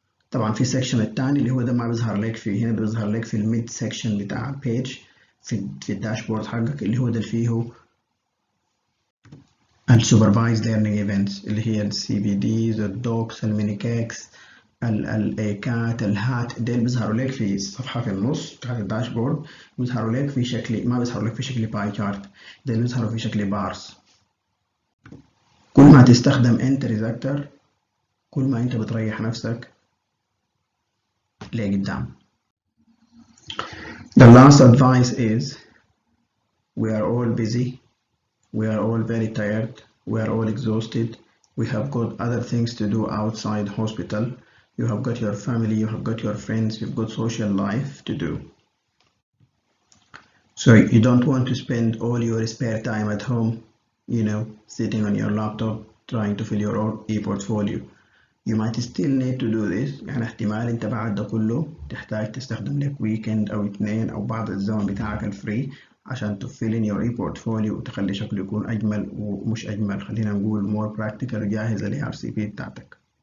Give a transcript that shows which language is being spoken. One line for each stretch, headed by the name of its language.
Arabic: طبعا في section الثاني اللي هو ده ما بيظهر لك فيه هنا بيظهر لك في الميد section بتاع البيج في الداشبورد حقك اللي هو ده اللي فيه السوبرفايزد ليرنينج ايفنتس اللي هي السي بي ديز الدوكس المينيكيكس الايكات الهات ديل بيظهروا لك في الصفحه في النص بتاعت الداشبورد بيظهروا لك في شكل ما بيظهروا لك في شكل باي شارت ديل بيظهروا في شكل بارز. كل ما تستخدم انتريز اكتر كل ما انت بتريح نفسك لقدام.
English: The last advice is we are all busy, we are all very tired, we are all exhausted, we have got other things to do outside hospital, you have got your family, you have got your friends, you've got social life to do. So you don't want to spend all your spare time at home, sitting on your laptop trying to fill your own e-portfolio. You might still need to do this
Arabic: يعني احتمال انت بعد ده كله تحتاج تستخدم لك ويكند او 2 او بعض الزمن بتاعك الفري عشان تفيل
English: in your e-portfolio
Arabic: وتخلي شكله يكون اجمل ومش اجمل خلينا نقول
English: more practical
Arabic: وجاهز ل ARCP بتاعتك.